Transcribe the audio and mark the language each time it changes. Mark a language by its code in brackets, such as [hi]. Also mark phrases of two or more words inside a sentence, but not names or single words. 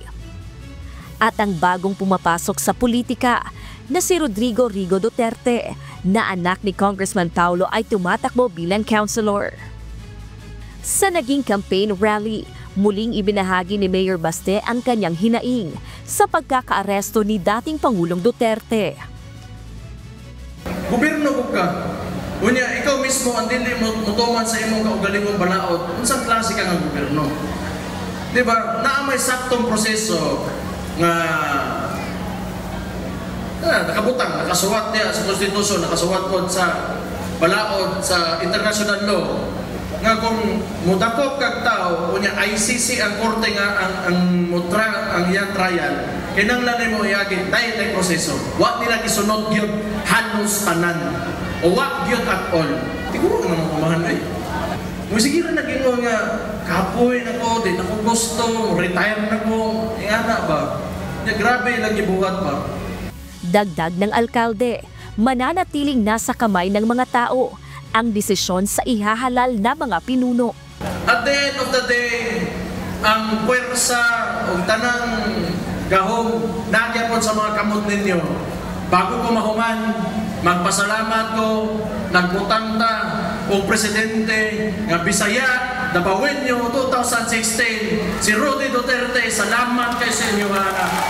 [tl] At ang bagong pumapasok sa politika na si Rodrigo Rigo Duterte na anak ni Congressman Paulo ay tumatakbo bilang councilor. Sa naging campaign rally, muling ibinahagi ni Mayor Baste ang kanyang hinaing sa pagkakaaresto ni dating Pangulong Duterte. [ceb] Gobyerno ko ka. Unya, ikaw mismo ang dili mo mutuman sa imong kaugalingong balaod. Unsang klase ka ng gobyerno? Diba? Naa may saktong proseso nga nakabutang, nakasuwat niya sa konstitusyon, nakasuwat po sa balaod sa [en] international law [ceb] nga kung mudakop kag tao unya ICC ang korte nga ang iyang trial kinahanglan mo iagi tay proseso wa nila gisunod gyud halos tanan o wa gyud [en] at all [ceb] siguro nga mamahan ay mo sige ra nagingon nga kapoy nako di nako gusto retire nako ana ba nya grabe lang gibuhat ba. [tl] Dagdag ng alkalde, mananatiling nasa kamay ng mga tao ang desisyon sa ihahalal na mga pinuno. [en] At the end of the day, [ceb] ang puwersa o tanang gahom nagyapon sa mga kamot ninyo. Bago ko mahuman, magpasalamat ko, nagbutang ta o presidente ng Bisaya, Davaoenyo 2016, si Rudy Duterte, salamat kay sa inyo mga